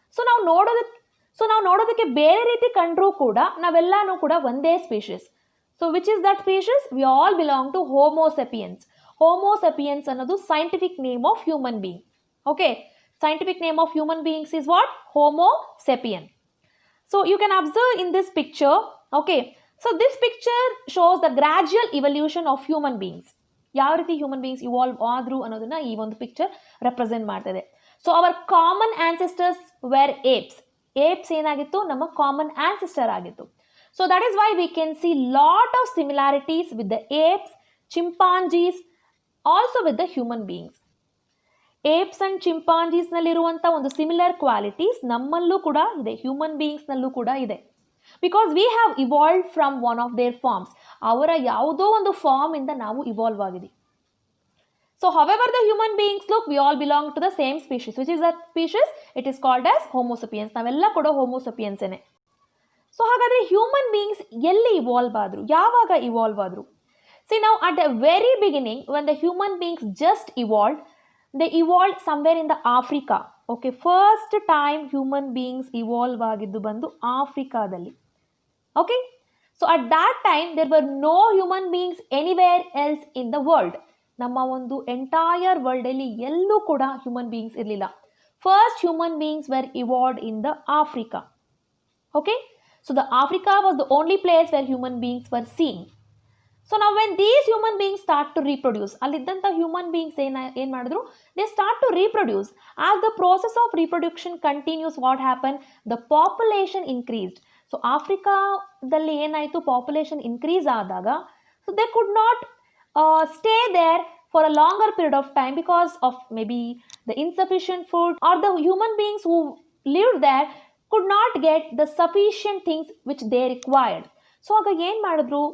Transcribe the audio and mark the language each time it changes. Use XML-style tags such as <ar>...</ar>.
<kn>So ನಾವು ನೋಡೋದಕ್ಕೆ ಬೇರೆ ರೀತಿ ಕಂಡ್ರೂ ಕೂಡ ನಾವೆಲ್ಲಾನು ಕೂಡ ಒಂದೇ species.</kn> <en>So which is that species? We all belong to homo sapiens. Homo sapiens ಅನ್ನೋದು scientific name of human being. Okay, scientific name of human beings is what? Homo sapien. So you can observe in this picture, okay. So this picture shows the gradual evolution of human beings.</en> <kn>ಯಾವ ರೀತಿ human beings evolve ಆದ್ರು ಅನ್ನೋದನ್ನ ಈ ಒಂದು picture represent ಮಾಡ್ತದೆ.</kn> <en>So our common ancestors were apes.</en> <kn>Apes ಏನಾಗಿತ್ತು? ನಮ್ಮ common ancestor ಆಗಿತ್ತು.</kn> <en>So that is why we can see lot of similarities with the apes, chimpanzees, also with the human beings.</en> <kn>Apes and ಚಿಂಪಾಂಜೀಸ್ನಲ್ಲಿರುವಂಥ ಒಂದು similar qualities ನಮ್ಮಲ್ಲೂ ಕೂಡ ಇದೆ, human ಬೀಯಿಂಗ್ಸ್ನಲ್ಲೂ ಕೂಡ ಇದೆ.</kn> <en>Because we have evolve from one of their forms.</en> <kn>ಅವರ ಯಾವುದೋ ಒಂದು form ಇಂದ ನಾವು ಇವಾಲ್ವ್ ಆಗಿದ್ದೀವಿ.</kn> <en>So however the human beings look, we all belong to the same species. Which is that species? It is called as homo sapiens.</en> <kn>ನಾವೆಲ್ಲ ಕೂಡ ಹೋಮೋಸೆಪಿಯನ್ಸೇನೆ. So ಹಾಗಾದರೆ human beings ಎಲ್ಲಿ ಇವಾಲ್ವ್ ಆದರು? ಯಾವಾಗ ಇವಾಲ್ವ್ ಆದರು?</kn> <en>See ನಾವು at the very beginning when the human beings just evolve, they evolved somewhere in the Africa. Okay, first time human beings evolve</en> <kn>ಆಗಿದ್ದು ಬಂದು ಆಫ್ರಿಕಾದಲ್ಲಿ.</kn> <en>Okay, so at that time there were no human beings anywhere else in the world.</en> <kn>ನಮ್ಮ ಒಂದು entire world ಅಲ್ಲಿ ಎಲ್ಲೂ ಕೂಡ human beings ಇರಲಿಲ್ಲ.</kn> <en>First human beings were evolved in the Africa. Okay, so the Africa was the only place where human beings were seen.</en> <kn>So ನಾವು</kn> <en>when these human beings start to reproduce,</en> <kn>ಅಲ್ಲಿದ್ದಂಥ human beings ಏನು ಮಾಡಿದ್ರು?</kn> <en>They start to reproduce. As the process of reproduction continues, what happen? The population increased.</en> <kn>So ಆಫ್ರಿಕಾದಲ್ಲಿ ಏನಾಯಿತು? Population increase ಆದಾಗ,</kn> <en>So they could not stay there for a longer period of time because of maybe the insufficient food or the human beings who lived there could not get the sufficient things which they required.</en> <kn>So ಆಗ ಏನು ಮಾಡಿದ್ರು?</kn>